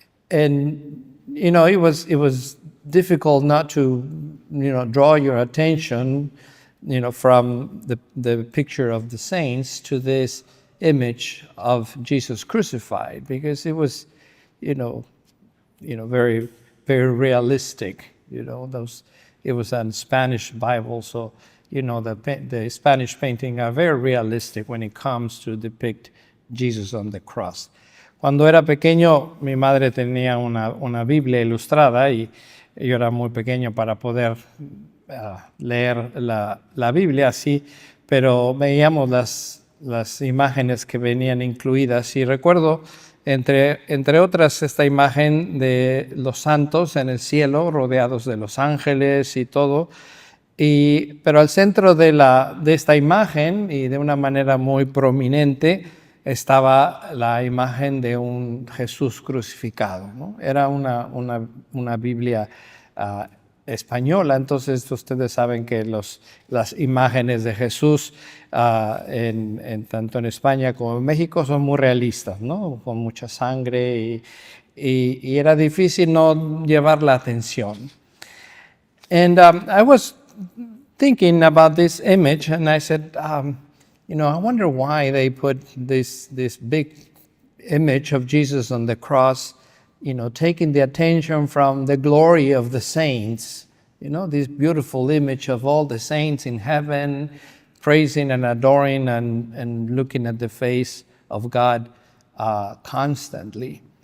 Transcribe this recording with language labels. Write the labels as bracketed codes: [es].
[en] it was difficult not to draw your attention from the picture of the saints to this image of Jesus crucified, because it was very, very realistic. It was a Spanish Bible, so the Spanish painting are very realistic when it comes to depict Jesus on the cross. [es] Cuando era pequeño, mi madre tenía una Biblia ilustrada y yo era muy pequeño para poder leer la Biblia así, pero veíamos las imágenes que venían incluidas, y recuerdo entre otras esta imagen de los santos en el cielo rodeados de los ángeles y todo, pero al centro de esta imagen, y de una manera muy prominente, estaba la imagen de un Jesús crucificado, ¿no? Era una Biblia española, entonces ustedes saben que las imágenes de Jesús tanto en España como en México son muy realistas, ¿no? Con mucha sangre, y era difícil no llevar la atención. [en] And I was thinking about this image, and I said, I wonder why they put this big image of Jesus on the cross, taking the attention from the glory of the saints, this beautiful image of all the saints in heaven, praising and adoring and looking at the face of God constantly.